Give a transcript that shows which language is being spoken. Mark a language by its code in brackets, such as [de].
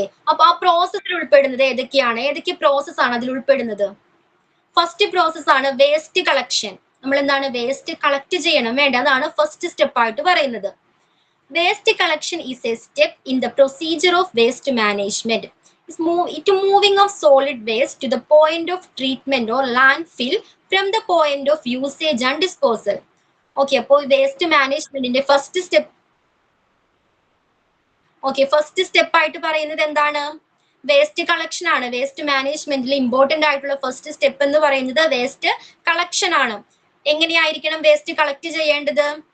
[ml] അപ്പൊ ആ പ്രോസസ്സിൽ ഉൾപ്പെടുന്നത് ഏതൊക്കെ പ്രോസസ് ആണ് അതിൽ ഉൾപ്പെടുന്നത്? ഫസ്റ്റ് പ്രോസസ് ആണ് വേസ്റ്റ് കളക്ഷൻ. നമ്മൾ എന്താണ് വേസ്റ്റ് കളക്ട് ചെയ്യണം വേണ്ട, അതാണ് ഫസ്റ്റ് സ്റ്റെപ്പ് ആയിട്ട് പറയുന്നത്. [en] Waste collection is a step in the procedure of waste management. Moving of solid waste to the point of treatment or landfill from the point of usage and disposal. [ml] അപ്പോൾ waste മാനേജ്മെന്റിന്റെ first step ആയിട്ട് പറയുന്നത് എന്താണ്? Waste collection ആണ്. Waste മാനേജ്മെന്റിൽ important ആയിട്ടുള്ള first step എന്ന് പറയുന്നത് വേസ്റ്റ് കളക്ഷൻ ആണ്. എങ്ങനെയായിരിക്കണം വേസ്റ്റ് കളക്ട് ചെയ്യേണ്ടത്?